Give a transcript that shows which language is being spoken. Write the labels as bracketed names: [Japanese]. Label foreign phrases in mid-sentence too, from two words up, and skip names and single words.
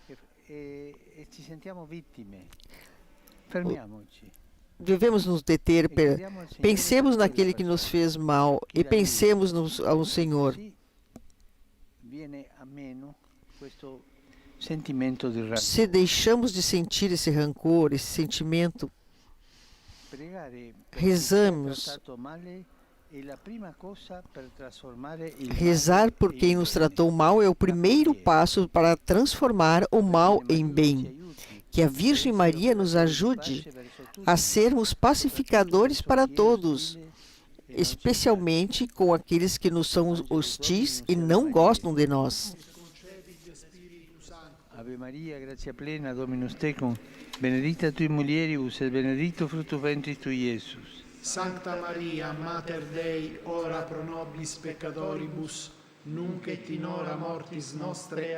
[Portuguese] Devemos nos deter, pensemos naquele que nos fez mal e pensemos ao Senhor. [Italian] sentimento di rancore. [Portuguese] Se deixamos de sentir esse rancor, esse sentimento, [Italian] Pregare per chi ci ha [Portuguese] rezamos. [Italian] trattato male è la prima cosa per trasformare il [Portuguese] Rezar [Italian] male [Portuguese] por quem [Italian] in [Portuguese] nos [Italian] bene. [Portuguese] tratou mal é o primeiro passo para transformar o mal em bem. Que a Virgem Maria nos ajude a sermos pacificadores para todos, especialmente com aqueles que nos são hostis e não gostam de nós. [Latin] Ave Maria, gratia plena, Dominus tecum, benedicta tui mulieribus et benedictus fructus ventris tui, Iesus. Sancta Maria, Mater Dei, ora pro nobis peccatoribus, nunc et in hora mortis nostre.